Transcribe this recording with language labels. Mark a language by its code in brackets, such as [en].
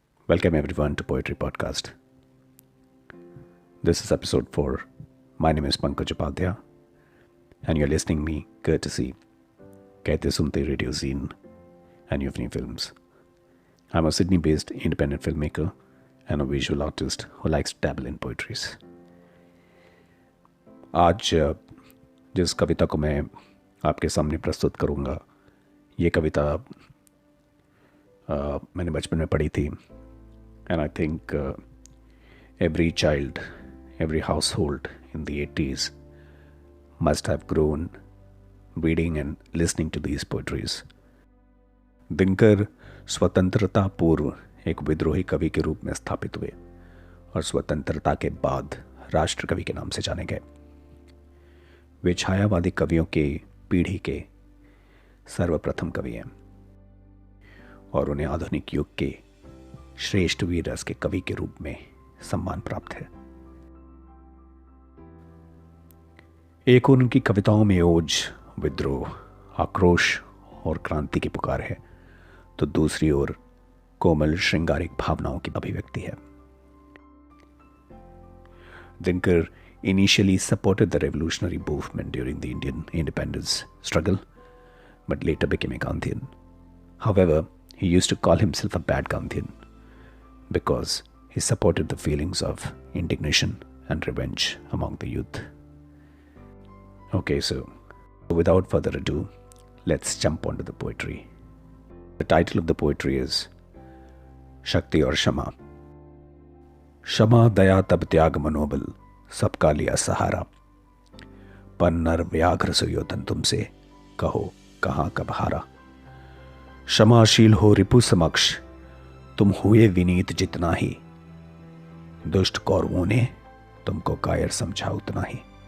[en] Welcome everyone to Poetry Podcast. This is episode 4. My name is Pankaj Upadhyay and you're listening me courtesy Kehte Sunte Radio Zine and Euphony Films. I'm a Sydney-based independent filmmaker and a visual artist who likes to dabble in poetries. [hi] आज जिस कविता को मैं आपके सामने प्रस्तुत करूँगा, ये कविता मैंने बचपन में पढ़ी थी. [en] And I think every child, every household in the 80s must have grown reading and listening to these poetries. [hi] Dinkar स्वतंत्रता पूर्व एक विद्रोही कवि के रूप में स्थापित हुए और स्वतंत्रता के बाद राष्ट्र कवि के नाम से जाने गए. वे छायावादी कवियों के पीढ़ी के सर्वप्रथम कवि हैं और उन्हें आधुनिक युग के श्रेष्ठ वीर रस के कवि के रूप में सम्मान प्राप्त है. एक ओर उनकी कविताओं में ओज, विद्रोह, आक्रोश और क्रांति की पुकार है, तो दूसरी ओर कोमल श्रृंगारिक भावनाओं की अभिव्यक्ति है. [en] Dinkar initially supported the revolutionary movement during the Indian independence struggle, but later became a Gandhian. However, he used to call himself a bad Gandhian because he supported the feelings of indignation and revenge among the youth. Okay, so without further ado, let's jump onto the poetry. The title of the poetry is Shakti और क्षमा. [hi] क्षमा दया तब त्याग मनोबल सबका लिया सहारा, पर नर व्याघ्र सुयोधन तुमसे कहो कहाँ कब हारा. क्षमाशील हो रिपु समक्ष तुम हुए विनीत जितना ही, दुष्ट कौरवों ने तुमको कायर समझा उतना ही.